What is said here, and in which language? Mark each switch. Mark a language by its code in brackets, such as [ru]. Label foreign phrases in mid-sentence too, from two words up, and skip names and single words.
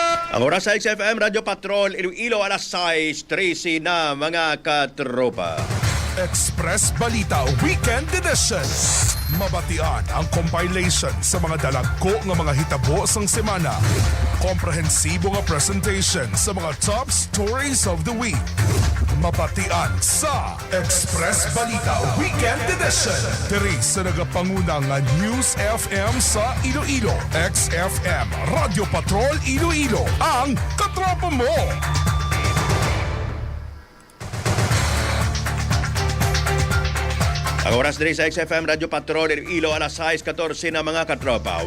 [hil] Ang oras sa XFM Radio Patrol Iloilo alas 6:13 na mga katropa. Express Balita Weekend Edition. Mabatian ang compilation sa mga dalagko nga mga hitabo sang semana. Komprehensibo nga presentation sa mga [en] top stories of the week. [hil] Mabatian sa Express Balita Weekend Edition. Diri sa nagapanguna nga News FM sa Iloilo. XFM Radio Patrol Iloilo. Ang katropa mo. Ang oras din sa XFM Radio Patrol Iloilo alas 6:14 na mga katropa.